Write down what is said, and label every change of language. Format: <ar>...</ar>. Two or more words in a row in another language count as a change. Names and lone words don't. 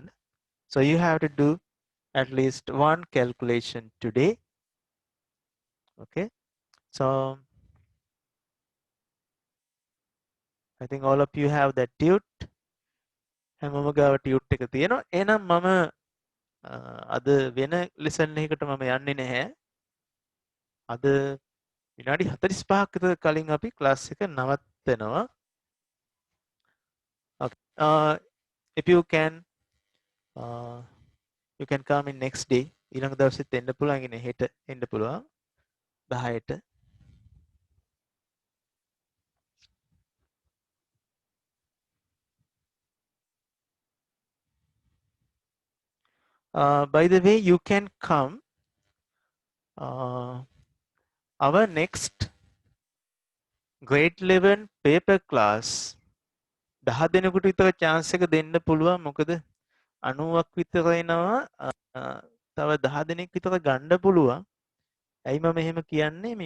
<en>So you have to do at least one calculation today. Okay. So I think all of you have that tute.</en> <si>හැමෝම ගාව tute එක තියෙනවා. එහෙනම් මම අද වෙන lesson එකකට මම යන්නේ නැහැ. අද විනාඩි 45ක් විතර කලින් අපි class එක නවත්තනවා.</si> <en>Okay. If you can come in next day.</en> <si>ඊළඟ දවසෙත් එන්න පුළුවන්. ඉන්නේ හෙට එන්න පුළුවන්. 10ට.</si> <en>By the way, you can come our next grade 11 paper class 10</en> <si>දෙනෙකුට විතර chance එක දෙන්න පුළුවන්. මොකද 90ක් විතර එනවා. තව 10 දෙනෙක් විතර ගන්න පුළුවන්. ඇයි මම එහෙම කියන්නේ?</si>